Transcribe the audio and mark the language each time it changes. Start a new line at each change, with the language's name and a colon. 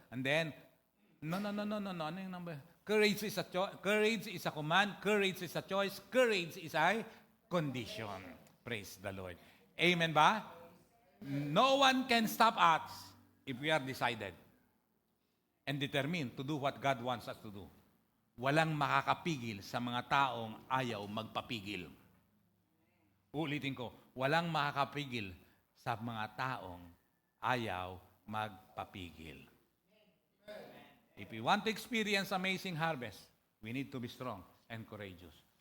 English: And then, no.
Filipino: Ano yung number?
English: Courage is a command. Courage is a choice. Courage is a condition. Praise the Lord.
Filipino: Amen ba?
English: No one can stop us if we are decided and determined to do what God wants us to do.
Filipino: Walang makakapigil sa mga taong ayaw magpapigil. Ulitin ko, walang makakapigil sa mga taong ayaw magpapigil.
English: If we want to experience amazing harvest, we need to be strong and courageous.